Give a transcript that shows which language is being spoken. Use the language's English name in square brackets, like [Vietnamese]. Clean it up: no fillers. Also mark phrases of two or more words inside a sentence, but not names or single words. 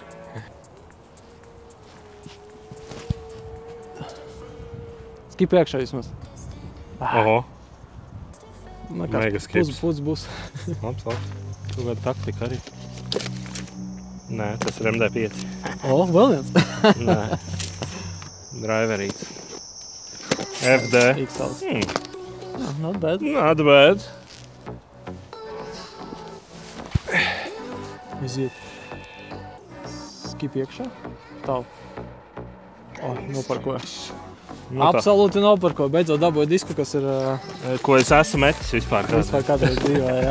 [Latvian] Skip iekšā vismaz. Oho. Mega skips. Puds būs. Labs. Tu kāda taktika arī? Nē, tas ir MD5. Vēl viens? Nē. Driverīts. FD. [English] X-House. Not bad. Not bad. [Latvian] Iziet. Skip iekšā. Tālu. Noparkoja. Absolūti noparkoja. Beidzot dabūja disku, kas ir... Ko es esmu metis vispār kādreiz. Vispār kādreiz dzīvē, jā.